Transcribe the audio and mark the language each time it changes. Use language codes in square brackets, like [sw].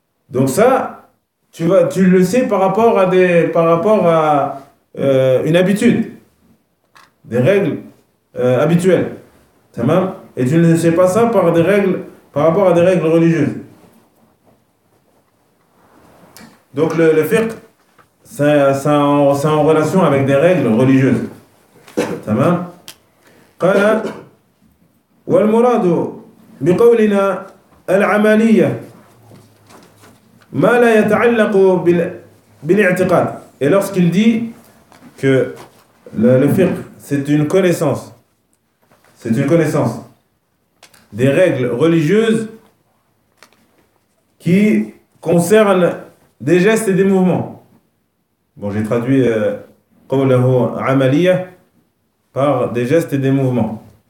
[fr] Donc ça, tu le sais par rapport à des, par rapport à une habitude, des règles habituelles, tamam. Et tu ne sais pas ça par des règles, par rapport à des règles religieuses. Donc le fiqh, c'est en relation avec des règles religieuses. Ça va ? [ar] قال والمراد بقولنا العملية ما لا يتعلق بالاعتقاد. [fr] Et lorsqu'il dit que le fiqh, c'est une connaissance des règles religieuses qui concernent des gestes et des mouvements. Bon, j'ai traduit qawlahu amaliya par des gestes et des mouvements.